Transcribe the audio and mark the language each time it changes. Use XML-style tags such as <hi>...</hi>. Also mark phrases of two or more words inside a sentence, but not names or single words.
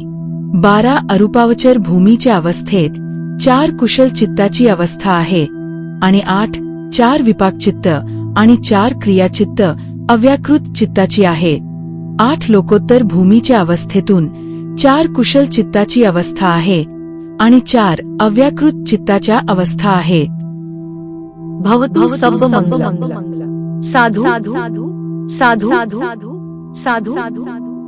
<mr>12 अरूपावचर भूमीच्या अवस्थेत 4 कुशल चित्ताची अवस्था आहे आणि 4 विपाक चित्त आणि 4 क्रियाचित्त अव्याकृत चित्ताची आहे. 8 लोकोत्तर भूमीच्या अवस्थेतून 4 कुशल चित्ताची अवस्था आहे आणि 4 अव्याकृत चित्ताच्या अवस्था आहे.</mr> <pi>भवतु सब मंगलम. साधु साधु साधु साधु साधु साधु.</pi>